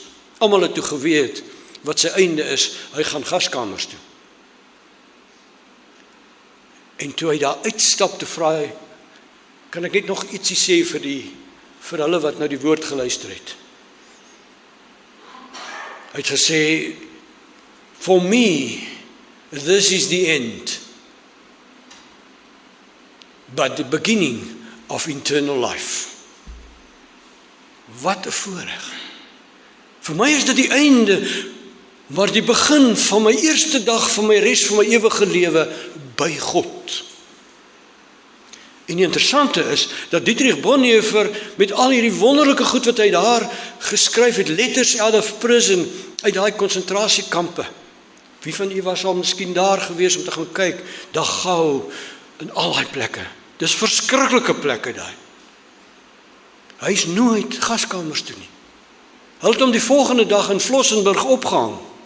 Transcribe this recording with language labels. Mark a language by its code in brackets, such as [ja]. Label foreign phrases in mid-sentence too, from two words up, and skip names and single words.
[af] Almal het toe geweet wat sy einde is, hy gaan gaskamers toe. En toe hy daar uitstap, te vra hy, kan ek net nog ietsie sê vir hulle wat nou die woord geluister het. Hy het gesê, [en] for me, this is the end, but the beginning of eternal life. [af] Wat 'n voorreg. Vir my is dit die einde, maar die begin van my eerste dag van my res van my ewige lewe by God. En die interessante is, dat Dietrich Bonhoeffer met al hierdie wonderlike goed wat hy daar geskryf het, Letters out of prison, uit daai konsentrasiekampe, Wie van u was al miskien daar gewees om te gaan kyk, Dachau, in al die plekke. Dis verskriklike plekke daai. Hy is nooit gaskamers toe nie. Hy het hom die volgende dag in Flossenburg opgehang.